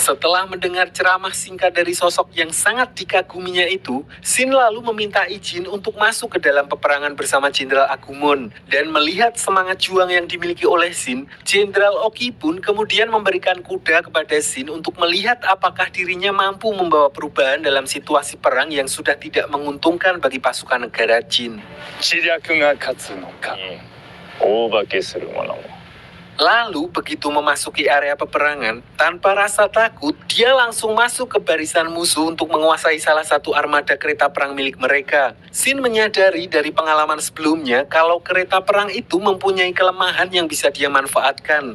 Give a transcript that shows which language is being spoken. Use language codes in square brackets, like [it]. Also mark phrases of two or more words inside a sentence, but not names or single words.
[id] Setelah mendengar ceramah singkat dari sosok yang sangat dikaguminya itu, Shin lalu meminta izin untuk masuk ke dalam peperangan bersama Jenderal Agumon. Dan melihat semangat juang yang dimiliki oleh Shin, Jenderal Oki pun kemudian memberikan kuda kepada Shin untuk melihat apakah dirinya mampu membawa perubahan dalam situasi perang yang sudah tidak menguntungkan bagi pasukan negara Jin. [ja] 知略が勝つのか大化けする者も [id] Lalu begitu memasuki area peperangan, tanpa rasa takut, dia langsung masuk ke barisan musuh untuk menguasai salah satu armada kereta perang milik mereka. Shin menyadari dari pengalaman sebelumnya kalau kereta perang itu mempunyai kelemahan yang bisa dia manfaatkan.